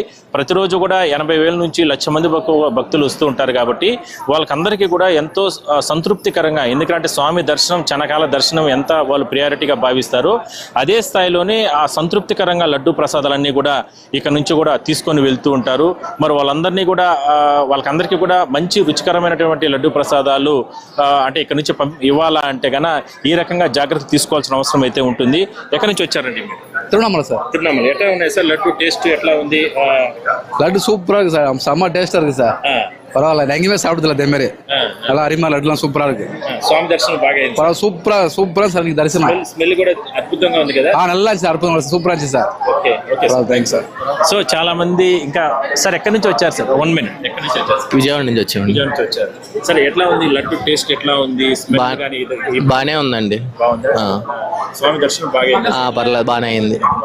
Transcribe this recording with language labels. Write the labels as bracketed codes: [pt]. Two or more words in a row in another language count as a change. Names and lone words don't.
[te] ప్రతిరోజు కూడా 80,000 నుంచి 1,00,000 మంది భక్తులు వస్తూ ఉంటారు కాబట్టి వాళ్ళకందరికీ కూడా ఎంతో సంతృప్తికరంగా, ఎందుకంటే స్వామి దర్శనం, చనకాల దర్శనం ఎంత వాళ్ళు ప్రియారిటీగా భావిస్తారో అదే స్థాయిలోనే ఆ సంతృప్తికరంగా లడ్డూ ప్రసాదాలన్నీ కూడా ఇక్కడ నుంచి కూడా తీసుకొని వెళ్తూ ఉంటారు. మరి వాళ్ళందరినీ కూడా వాళ్ళకందరికీ కూడా మంచి రుచికరమైనటువంటి లడ్డూ ప్రసాదాలు అంటే ఇక్కడ నుంచి ఇవ్వాలా అంటే కన్నా ఈ రకంగా జాగ్రత్త తీసుకోవాల్సిన అవసరం అయితే ఉంటుంది. ఎక్కడి నుంచి వచ్చారండి? తిరువణామల సార్. తిరువణామల. ఎట్లా ఉన్నాయి సార్ లడ్డు టేస్ట్ ఎట్లా ఉంది? [ta] லட்டு சூப்பரா இருக்கு சார், செம்ம டேஸ்டா இருக்கு சார். பரவாயில்ல, எங்கேயுமே சாப்பிட்டதில்ல அதே மாதிரி. நல்லா அருமையா லட்டுலாம் சூப்பரா இருக்கு. [te] స్వామి దర్శనం బాగా అయింది. [ta] சூப்பரா சார் நீங்க தரிசனம். [te] స్మెల్ కూడా అద్భుతంగా ఉంది కదా? [ta] நல்லா இருந்துச்சு, [te] అద్భుతంగా సూపర్ இருந்துச்சு సార్. ఓకే ఓకే సార్, థ్యాంక్స్ సార్. సో చాలా మంది ఇంకా సార్ ఎక్కడి నుంచి వచ్చారు సార్? 1 మినిట్. ఎక్కడి నుంచి వచ్చారు? విజయవాడ నుంచి వచ్చామండి. విజయవాడ నుంచి వచ్చారు. సరే, ఎట్లా ఉంది లడ్డు టేస్ట్ ఎట్లా ఉంది? స్మెల్ కానీ బానే ఉందండి. బాగుందా? స్వామి దర్శనం బాగా అయింది? పర్లేదు, బానే అయింది.